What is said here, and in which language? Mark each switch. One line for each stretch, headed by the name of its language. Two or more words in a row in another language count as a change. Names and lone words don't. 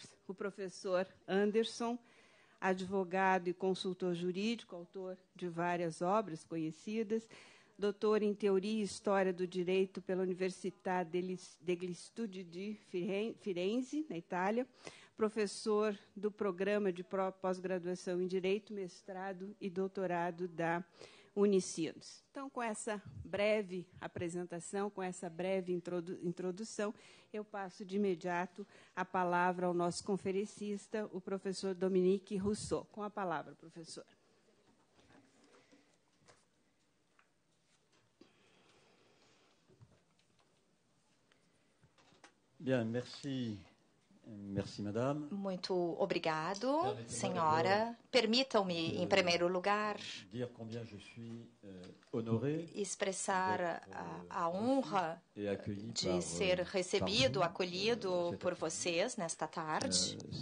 Portuguese: O professor Anderson, advogado e consultor jurídico, autor de várias obras conhecidas, doutor em Teoria e História do Direito pela Università degli Studi di Firenze, na Itália, professor do Programa de Pós-Graduação em Direito, mestrado e doutorado da Unicinos. Então, com essa breve apresentação, com essa breve introdução, eu passo de imediato a palavra ao nosso conferencista, o professor Dominique Rousseau. Com a palavra, professor.
French: Bien, merci. Merci, madame.
Portuguese: Muito obrigado, senhora. Permitam-me, em primeiro lugar, expressar a honra de ser recebido, acolhido por vocês nesta tarde.